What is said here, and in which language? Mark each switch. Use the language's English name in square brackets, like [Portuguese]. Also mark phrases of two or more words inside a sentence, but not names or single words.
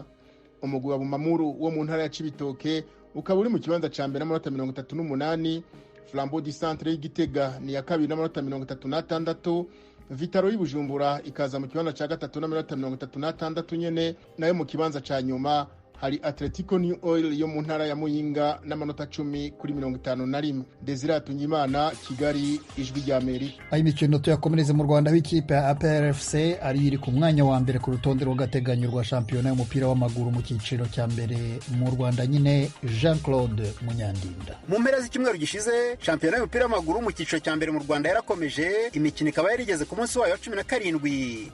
[Rundi] Umugwi wa Bumamuru wo mu ntara ya Cibitoke ukaba uri mu kibanza ca mbere n'amanota 38. Flambeau du Centre y'Igitega ni ya kabiri n'amanota 36. Vitaro y'Ibujumbura ikaza mu kibanza ca gatatu n'amanota 36 nyene, nayo mu kibanza ca nyuma hari Atletico New Oil yo mu ntara ya Muyinga n'amanota 10-51. Desire Tunyimana, Kigali, Ijwi rya Amerika. [Kinyarwanda] Ayi mikino tuyakomereze mu Rwanda w'ikipe ya APR FC ari iri ku mwanya wa mbere ku rutonde rw'agateganyo rwa shampiyona y'umupira w'amaguru mu cyiciro cya mbere mu Rwanda nyine. Jean Claude Munyandinda. Mu mpera z'icyumweru gishize shampiyona y'umupira w'amaguru mu cyiciro cya mbere mu Rwanda yarakomeje, imikino ikaba yarigeze ku munsi wayo wa 17.